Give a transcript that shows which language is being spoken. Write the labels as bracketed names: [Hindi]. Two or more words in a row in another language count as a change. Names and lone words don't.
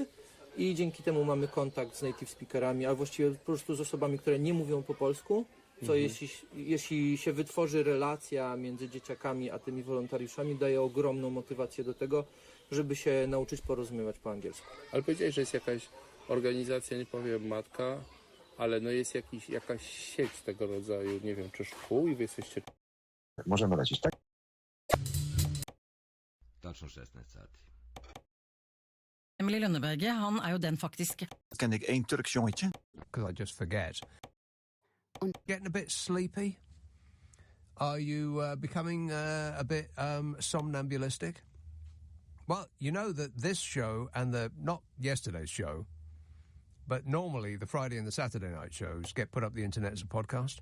[Polish] I dzięki temu mamy kontakt z [English] native speakerami, [Polish] a właściwie po prostu z osobami, które nie mówią po polsku, co jeśli się wytworzy relacja między dzieciakami a tymi wolontariuszami, daje ogromną motywację do tego, żeby się nauczyć porozumiewać po angielsku. Ale powiedziałeś, że jest jakaś organizacja, nie powiem matka, ale no jest jakaś sieć tego rodzaju, nie wiem, czy szkół i wy jesteście... Możemy lecieć, tak? [English] Station 16. [Norwegian] Emilie Lønneberget, han jo den faktiske. [Dutch] Ken ik één Turks jongetje? [English] Because I just forget. Getting a bit sleepy? Are you becoming a bit somnambulistic? Well, you know that this show and not yesterday's show, but normally the Friday and the Saturday night shows get put up the internet as a podcast.